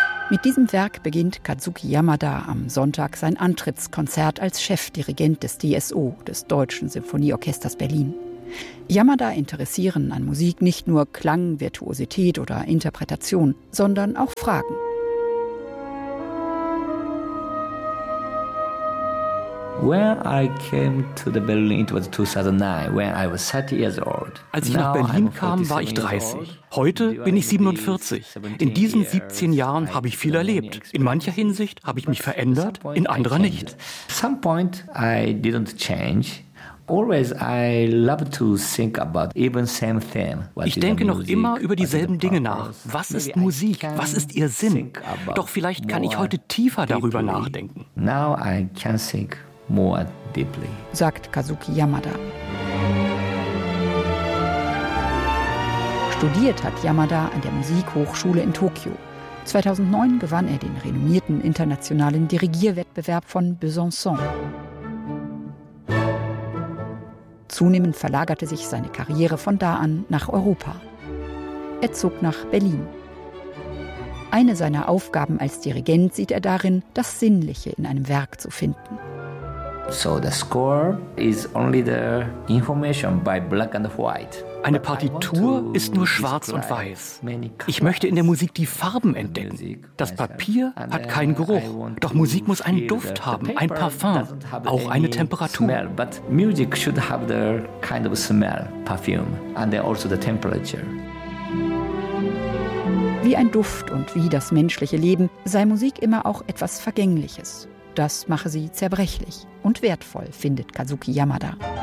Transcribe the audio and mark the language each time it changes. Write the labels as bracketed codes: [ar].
[de] Mit diesem Werk beginnt Kazuki Yamada am Sonntag sein Antrittskonzert als Chefdirigent des DSO, des Deutschen Symphonieorchesters Berlin. Yamada interessieren an Musik nicht nur Klang, Virtuosität oder Interpretation, sondern auch Fragen. [en] When I came to the Berlin, it was 2009, when I was 30 years old. [de] Als ich nach Berlin kam, war ich 30. Heute bin ich 47. In diesen 17 Jahren habe ich viel erlebt. In mancher Hinsicht habe ich mich verändert, in anderer nicht. [en] At some point I didn't change. Always I love to think about even same theme. [de] Ich denke noch immer über dieselben Dinge nach. Was ist Musik? Was ist ihr Sinn? Doch vielleicht kann ich heute tiefer darüber nachdenken. [en] Now I can think more deeply, [de] sagt Kazuki Yamada. Studiert hat Yamada an der Musikhochschule in Tokio. 2009 gewann er den renommierten internationalen Dirigierwettbewerb von Besançon. Zunehmend verlagerte sich seine Karriere von da an nach Europa. Er zog nach Berlin. Eine seiner Aufgaben als Dirigent sieht er darin, das Sinnliche in einem Werk zu finden. [en] So the score is only the information by black and white. [de] Eine Partitur ist nur schwarz und weiß. Ich möchte in der Musik die Farben entdecken. Das Papier hat keinen Geruch. Doch Musik muss einen Duft haben, ein Parfum, auch eine Temperatur. [en] But music should have the kind of smell, perfume and also the temperature. [de] Wie ein Duft und wie das menschliche Leben sei Musik immer auch etwas Vergängliches. Das mache sie zerbrechlich und wertvoll, findet Kazuki Yamada.